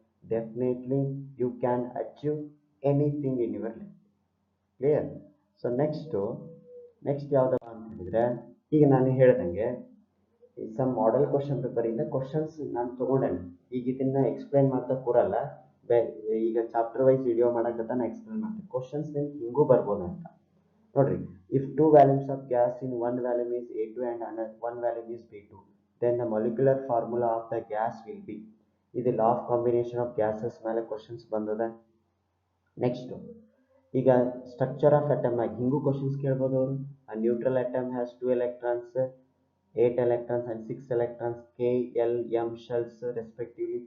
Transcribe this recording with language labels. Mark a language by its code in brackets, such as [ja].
[en] Definitely you can achieve anything in your life. Clear? [kn] So next ಯಾವುದಪ್ಪ ಅಂತ ಹೇಳಿದರೆ, ಈಗ ನಾನು ಹೇಳ್ದಂಗೆ ಸಮ್ ಮಾಡೆಲ್ ಕ್ವಶನ್ ಪೇಪರಿಂದ ಕ್ವಶನ್ಸ್ ನಾನು ತೊಗೊಂಡೇನೆ. ಈಗ ಇದನ್ನು ಎಕ್ಸ್ಪ್ಲೈನ್ ಮಾಡ್ತಾ ಕೂರಲ್ಲ, ಈಗ ಚಾಪ್ಟರ್ ವೈಸ್ ವಿಡಿಯೋ ಮಾಡೋಕ್ಕಂತ ನಾನು ಎಕ್ಸ್ಪ್ಲೈನ್ ಮಾಡ್ತೀನಿ. ಕ್ವಶನ್ಸ್ ನಿಮ್ಗೆ ಹಿಂಗೂ ಬರ್ಬೋದು ಅಂತ ನೋಡ್ರಿ. [en] If 2 volumes of gas in one volume is A2 and another one volume is B2, then the molecular formula of the gas will be. [kn] ಇದು law of combination of gases ಮೇಲೆ questions ಬಂದದ. Next, ಈಗ structure of ಅಟಮ್ನಾಗ ಹಿಂಗೂ questions ಕೇಳ್ಬೋದು ಅವರು. [en] A neutral atom has 2 electrons, 8 electrons and 6 electrons, K, L, M shells respectively.